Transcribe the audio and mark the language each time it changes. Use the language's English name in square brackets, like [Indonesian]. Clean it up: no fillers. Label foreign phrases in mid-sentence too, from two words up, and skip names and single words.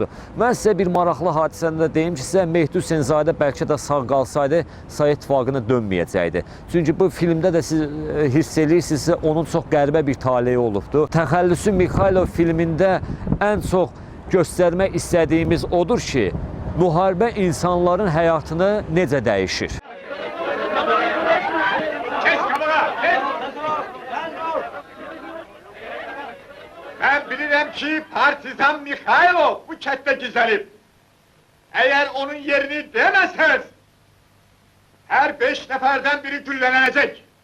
[Azerbaijani] Mən sizə bir maraqlı hadisəni də deyim ki, sizə Mehdi Hüseynzadə bəlkə də sağ qalsaydı, Sovet İttifaqına dönməyəcəkdi. Çünki bu filmdə də siz hiss edirsiniz, onun çox qəribə bir taleyi olubdur. Təxəllüsü Mixaylov filmində ən çox göstərmək istədiyimiz odur ki, müharibə insanların həyatını necə dəyişir. [Turkish] Ben bilirim ki partizan Mikhailov bu kette gizlenip. Eğer onun yerini demezseniz, her 5 neferden biri güllenecek.